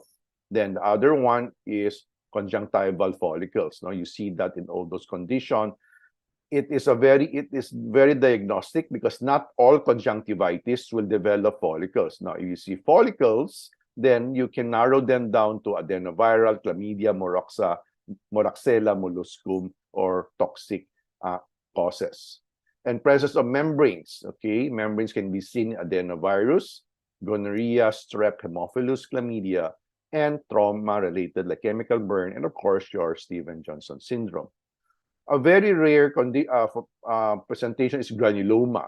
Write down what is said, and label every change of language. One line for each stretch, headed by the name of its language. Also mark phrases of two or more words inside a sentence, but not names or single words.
English: Then the other one is conjunctival follicles. No, you see that in all those conditions. It is very diagnostic because not all conjunctivitis will develop follicles. Now, if you see follicles, then you can narrow them down to adenoviral, chlamydia, moraxella, molluscum, or toxic causes. And presence of membranes. Okay, membranes can be seen in adenovirus, gonorrhea, strep, haemophilus, chlamydia, and trauma-related like chemical burn, and of course your Stevens-Johnson syndrome. A very rare presentation is granuloma.